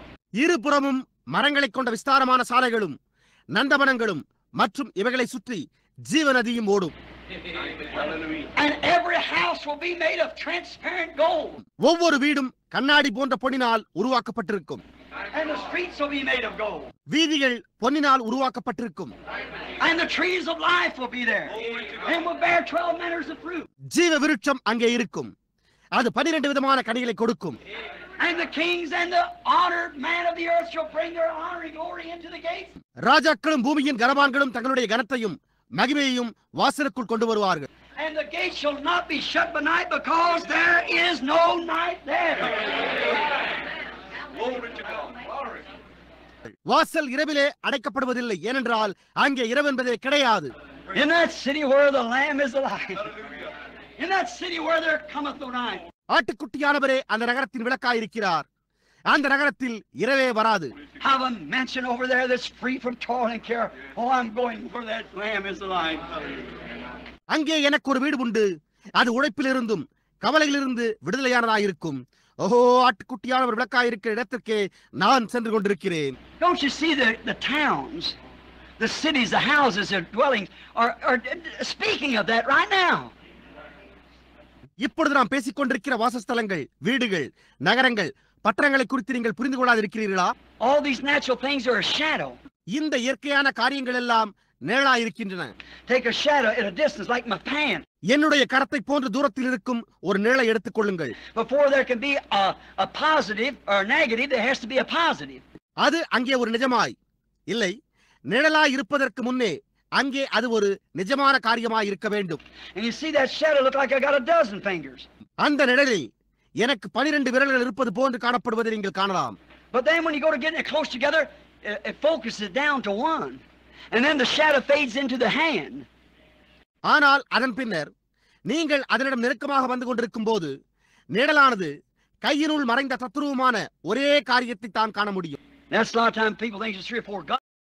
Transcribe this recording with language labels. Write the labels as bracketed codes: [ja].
[ta] இருபுறமும் மரங்களைக் கொண்ட விஸ்தாரமான சாலைகளும் நந்தவனங்களும் மற்றும் இவைகளை சுற்றி ஜீவநதியும் ஓடும். [en] And every house will be made of transparent gold. [ta] ஒவ்வொரு வீடும் கண்ணாடி போன்ற பொன்னினால் உருவாக்கப்பட்டிருக்கும். [en] And the streets will be made of gold. [ta] வீதிகள் பொன்னினால் உருவாக்கப்பட்டிருக்கும். [en] And the trees of life will be there. And will bear 12 manners of fruit. [ta] ஜீவ விருட்சம் அங்கே இருக்கும். அது 12 விதமான கனிகளை கொடுக்கும். [en] And the kings and the honored man of the earth shall bring their honor and glory into the gates. [ta] ராஜாக்களும் பூமியின் கனவான்களும் தங்களுடைய கனத்தையும் மகிமையையும் வாசலுக்குள் கொண்டு வருவார்கள். [en] And the gate shall not be shut by night, because there is no night there. Glory to God. Glory. [ta] வாசல் இரவிலே அடைக்கப்படுவதில்லை, ஏனென்றால் அங்கே இரவு என்பதே கிடையாது. [en] In that city where the Lamb is alive. In that city where there cometh no night. [ta] ஆட்டுக்குட்டியானவரே அந்த நகரத்தின் விளக்காயிருக்கிறார். அந்த நகரத்தில் இரவே வராது. [en] Have a mansion over there that's free from toil and care. Oh, I'm going where that Lamb is alive. [ta] அங்கே எனக்கு ஒரு வீடு உண்டு, அது உழைப்பிலிருந்தும் கவலையிலிருந்து விடுதலையானதாயிருக்கும். ஓஹோ, ஆட்டுக்குட்டியானவர் விளக்காயிருக்கிற இடத்திற்கே நான் சென்று கொண்டிருக்கிறேன். [en] Don't you see the towns, the cities, the houses, their dwellings are speaking of that right now. [ta] இப்பொழுது நாம் பேசிக் கொண்டிருக்கிற வாசஸ்தலங்கள், வீடுகள், நகரங்கள், பட்டணங்களை குறித்து நீங்கள் புரிந்து கொள்ளாதிருக்கிறீர்களா? [en] All these natural things are a shadow. [ta] இந்த இயற்கையான காரியங்கள் எல்லாம் நிழலாயிருக்கின்றன. [en] Take a shadow at a distance like my pan. [ta] என்னுடைய கரத்தை போன்ற தூரத்தில் இருக்கும் ஒரு நிழலை எடுத்துக் கொள்ளுங்கள். [en] Before there can be a positive or a negative, there has to be a positive. [ta] அது அங்கே ஒரு நிஜமாய் இல்லை, நிழலாய் இருப்பதற்கு முன்னே அங்கே அது ஒரு நிஜமான காரியமாய் இருக்க வேண்டும். [en] And you see that shadow look like I got a dozen fingers. [ta] அந்த நிழலில் எனக்கு 12 விரல்கள் இருப்பது போன்று காணப்படுவதை நீங்கள் காணலாம். [en] But then when you go to get it close together, it focuses down to one. And then the shadow fades into the hand. [ta] ஆனால் அதன் பின்னர் நீங்கள் அதனிடம் நெருக்கமாக வந்து கொண்டிருக்கும் போது நிழலானது கையினுள் மறைந்த தத்ரூபமான ஒரே காரியத்தை தான் காண முடியும். [en] That's a lot of time people think it's 3 or 4 God.